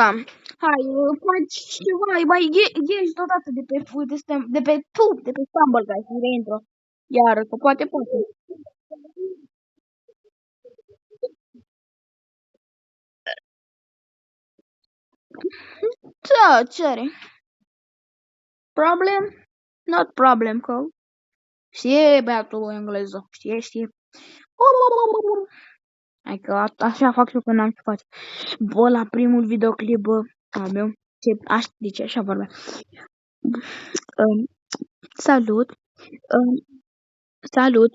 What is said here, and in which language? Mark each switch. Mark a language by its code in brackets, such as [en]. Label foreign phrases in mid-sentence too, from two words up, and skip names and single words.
[ro] Hai, faci ceva, mai ieși deodată de pe Stumble Guys și reintră. Iar, că poate. Da, ce are? [en] Problem? Not problem, [ro] că știe băiatul engleză. Știe. Hai că așa fac eu când am ce face. Bă, la primul videoclip, al meu, deci așa vorbea. Salut! Salut!